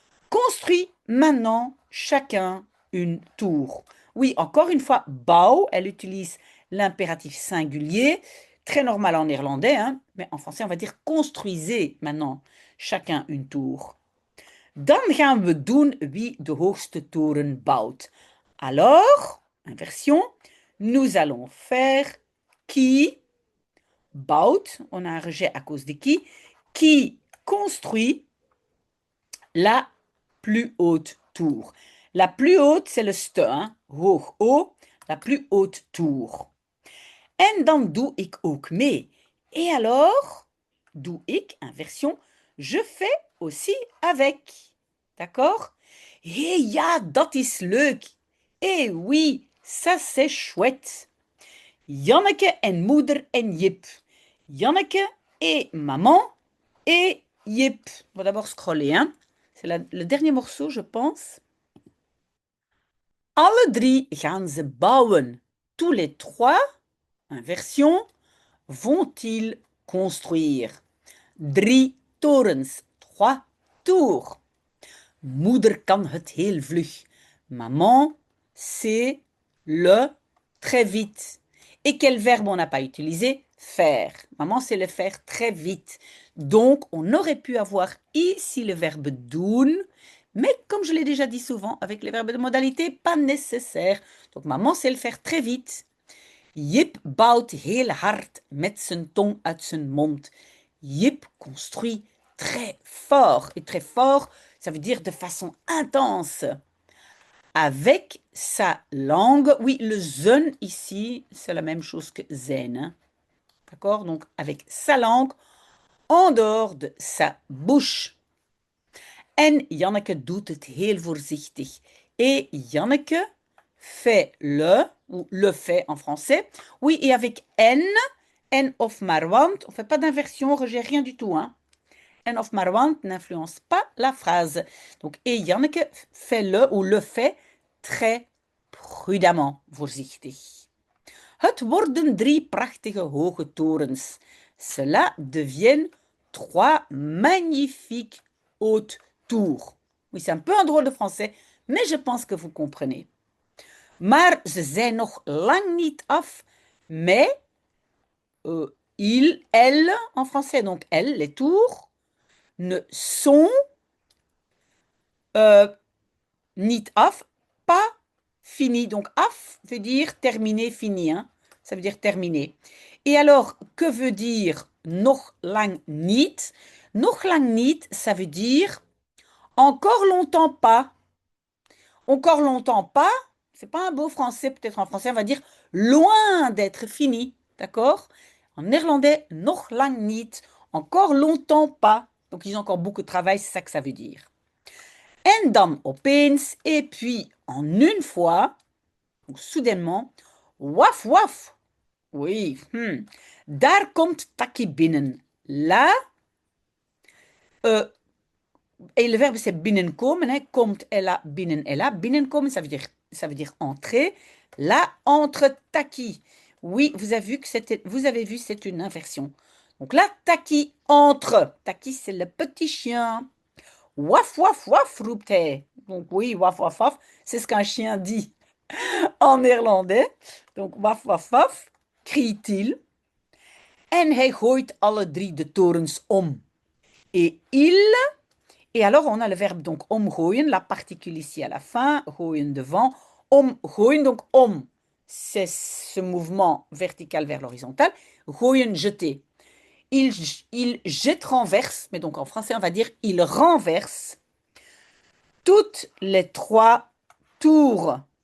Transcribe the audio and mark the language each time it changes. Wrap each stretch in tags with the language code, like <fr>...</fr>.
<fr>Construis maintenant chacun une tour. Oui, encore une fois, bouw, elle utilise l'impératif singulier, très normal en néerlandais, hein, mais en français, on va dire construisez maintenant chacun une tour.</fr> <nl>Dan gaan we doen wie de hoogste toren bouwt.</nl> <fr>Alors, inversion, nous allons faire qui bouwt, on a un rejet à cause de qui construit la plus haute tour. La plus haute, c'est le ste, hein? Hoog, haut, la plus haute tour.</fr> <nl>En dan doe ik ook mee.</nl> <fr>Et alors, doe ik, inversion, je fais aussi avec. D'accord?</fr> <nl>Eh ja, dat is leuk.</nl> <fr>Eh oui, ça c'est chouette.</fr> <nl>Janneke en moeder en Jip.</nl> <fr>Janneke et maman et Jip. On va d'abord scroller, hein? C'est le dernier morceau, je pense.</fr> <nl>Alle drie gaan ze bouwen.</nl> <fr>Tous les trois, inversion, vont-ils construire.</fr> <nl>Drie torens,</nl> <fr>trois tours.</fr> <nl>Moeder kan het heel vlug.</nl> <fr>Maman, c'est le très vite. Et quel verbe on n'a pas utilisé? Faire. Maman, c'est le faire très vite. Donc, on aurait pu avoir ici le verbe doen, mais comme je l'ai déjà dit souvent, avec les verbes de modalité, pas nécessaire. Donc, maman, c'est le faire très vite.</fr> <nl>Jip bouwt heel hard met zijn tong uit zijn mond.</nl> <fr>Jip construit très fort. Et très fort, ça veut dire de façon intense. Avec sa langue, oui, le zen ici, c'est la même chose que zen. Hein. D'accord? Donc, avec sa langue, en dehors de sa bouche.</fr> <nl>En Janneke doet het heel voorzichtig.</nl> <fr>Et Janneke fait le, ou le fait en français. Oui, et avec en of maar want, on ne fait pas d'inversion, rejet, rien du tout. Hein. En of maar want n'influence pas la phrase. Donc, et Janneke fait le, ou le fait, très prudemment, voorzichtig.</fr> <nl>Het worden drie prachtige hoge torens.</nl> <fr>Cela deviennent trois magnifiques hautes tours. Oui, c'est un peu un drôle de français, mais je pense que vous comprenez.</fr> <nl>Maar ze zijn nog lang niet af,</nl> <fr>mais il, elle, en français, donc elle, les tours, ne sont niet af, pas finis. Donc af veut dire terminé, fini. Hein? Ça veut dire terminé. Et alors, que veut dire nog lang niet?</fr> <nl>Nog lang niet,</nl> <fr>ça veut dire encore longtemps pas. Encore longtemps pas. C'est pas un beau français, peut-être en français, on va dire loin d'être fini. D'accord? En néerlandais,</fr> <nl>nog lang niet.</nl> <fr>Encore longtemps pas. Donc, ils ont encore beaucoup de travail, c'est ça que ça veut dire.</fr> <nl>En dan opeens,</nl> <fr>et puis en une fois, ou soudainement, waf waf.</fr> <nl>Oui, daar komt Taki binnen.</nl> <fr>Là, et le verbe c'est binnenkomen, hein. Komt est là, binnen est là. Binnenkomen, ça veut dire entrer. Là, entre Taki. Oui, vous avez vu, c'est une inversion. Donc là, Taki entre. Taki, c'est le petit chien.</fr> <nl>Waf, waf, waf, roept hij.</nl> <fr>Donc oui, waf, waf, waf, c'est ce qu'un chien dit en néerlandais. Donc waf, waf, waf, crie-t-il.</fr> <nl>En hij gooit alle drie de torens om.</nl> <fr>Et il... Et alors, on a le verbe donc omgooien, la particule ici à la fin, gooien devant. Omgooien, donc om, c'est ce mouvement vertical vers l'horizontale. Gooien, jeter. Il jette, renverse, mais donc en français, on va dire il renverse toutes les trois tours.</fr>